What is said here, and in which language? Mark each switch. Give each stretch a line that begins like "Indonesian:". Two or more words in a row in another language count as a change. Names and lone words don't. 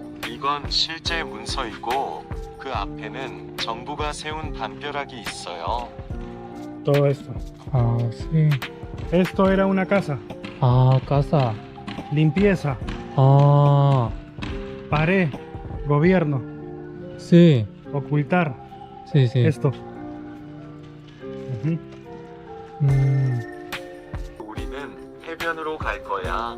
Korean: 이건 실제 문서이고 그 앞에는 정부가 세운 담벼락이 있어요.
Spanish: Todo esto. 아, sí. Esto era una casa. 아, casa. Limpieza, 아, pared, gobierno, sí. ocultar. Sí, sí. Esto. Ujú.
Korean: 우리는 해변으로 갈 거야.